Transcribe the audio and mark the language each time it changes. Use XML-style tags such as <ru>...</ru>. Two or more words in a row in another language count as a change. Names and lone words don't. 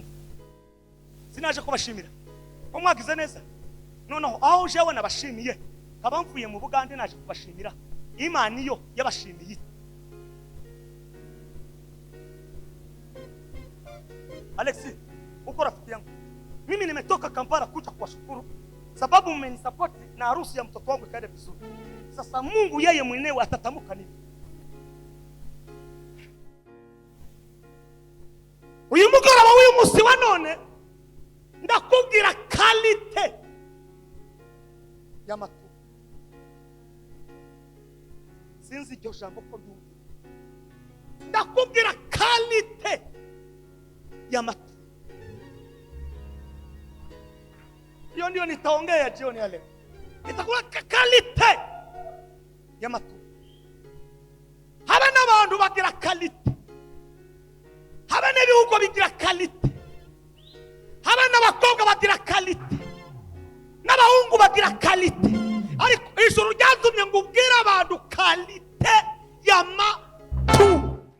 <rw>Sinaje kubashimira ko mwagize neza, noneho aho jewe nabashimiye kaba mvuye mu Bugande naje kubashimira Imana iyo yabashimiye.</rw> <sw>Alexi, uko rafiki yangu, mimi nimetoka Kampala kuja kuwashukuru sababu mmenisupport na harusi ya mtoto wangu ikaenda vizuri. Sasa Mungu yeye mwenyewe atatamuka nini.</sw> <rw>Uyu mugoroba w'uyu munsi wa none ndakubwira kalite y'amatu. Sinzi iryo jambo ko byumva. Ndakubwira kalite y'amatu.</rw> <sw>Hiyo ndio nitaongea jioni ya leo. Nitakuwa kalite y'amatu.</sw> <rw>Haba n'abantu bagira kalite. Haba n'ibihugu bigira kalite. Haba n'abakobwa bagira kalite. N'abahungu bagira kalite. Ariko ijuru ryatumye ngo ubwire abantu kalite y'amatu.</rw>